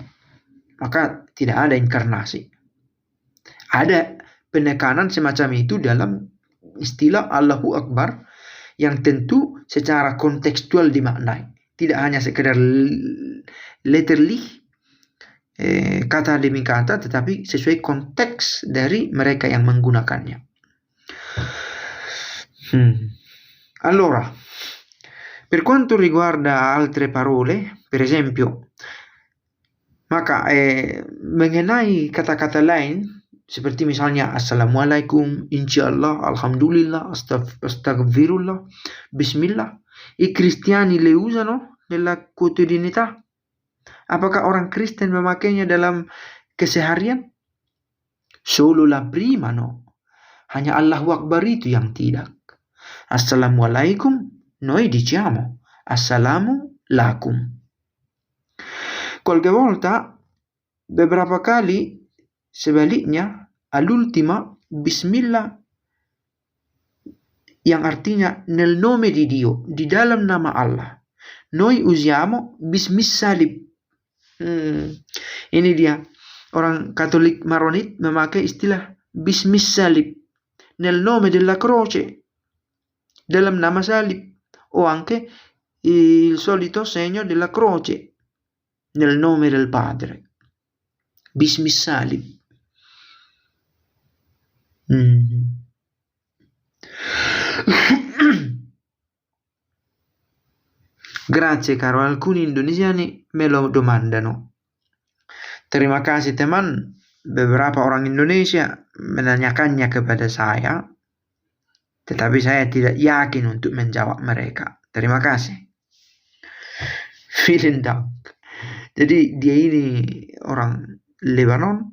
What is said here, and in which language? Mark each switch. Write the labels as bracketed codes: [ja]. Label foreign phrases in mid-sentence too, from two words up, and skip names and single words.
[id] Maka tidak ada inkarnasi. Ada penekanan semacam itu dalam istilah [ar] الله أكبر [id] yang tentu secara kontekstual dimaknai. Tidak hanya sekedar literally kata demi kata, tetapi sesuai konteks dari mereka yang menggunakannya. [it] Allora, per quanto riguarda altre parole, per esempio, [id] maka mengenai kata-kata lain seperti misalnya Assalamualaikum, Insyaallah, Alhamdulillah, Astagfirullah, Bismillah, [it] i cristiani le usano nella quotidianità? [id] Apakah orang Kristen memakainya dalam keseharian? [it] Solo la prima no. [id] Hanya [ar] الله أكبر [id] itu yang tidak. [it] Assalamualaikum, noi diciamo [ar] السلام لكم. [it] Qualche volta, [id] beberapa kali sebaliknya, all'ultima Bismillah yang artinya [it] nel nome di Dio, [id] di dalam nama Allah. [it] Noi usiamo Bismissalib. [id] Ini dia, orang Katolik Maronit memakai istilah Bismissalib, [it] nel nome della croce, [id] dalam nama salib, [it] o anche il solito segno della croce, nel nome del Padre. Bismissalib. Grazie caro, alcuni indonesiani me lo domandano. [id] Terima kasih teman, beberapa orang Indonesia menanyakannya kepada saya, tetapi saya tidak yakin untuk menjawab mereka. Terima kasih. [de] Vielen Dank. [id] Jadi dia ini orang Lebanon.